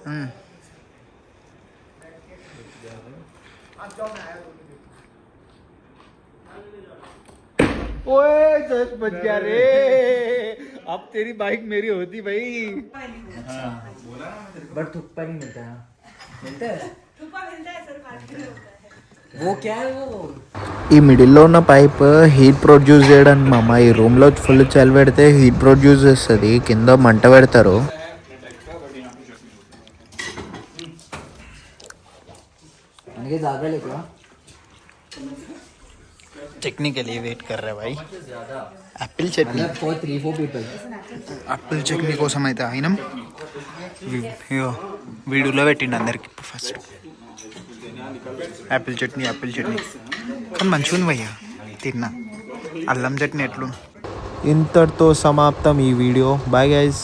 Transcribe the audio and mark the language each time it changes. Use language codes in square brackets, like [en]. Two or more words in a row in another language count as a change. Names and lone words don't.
[hi] ओए जस्ट बच गया रे. अब तेरी बाइक मेरी होती भाई. बट थुप्पा नहीं मिलता है. मिलता है वो क्या है वो. [te] ఈ మిడిల్లో ఉన్న పైప్ [en] heat produce [te] చేయడానికి మామ. ఈ రూమ్లో ఫుల్ చలి పెడితే [en] heat produce [te] చేస్తుంది, కింద మంట పెడతారు. [hi] चटनी के लिए वेट कर रहे भाई. एप्पल चटनी. [en] For 3-4 people. [te] అప్పుల్ చట్నీ కోసం అయితే అయినాం. వీడియోలో పెట్టిండు అందరికి ఫస్ట్. యాపిల్ చట్నీ కానీ మంచిగా ఉంది భయ్యా. తిన్నా. అల్లం చట్నీ ఎట్లు. ఇంతటితో సమాప్తం ఈ వీడియో.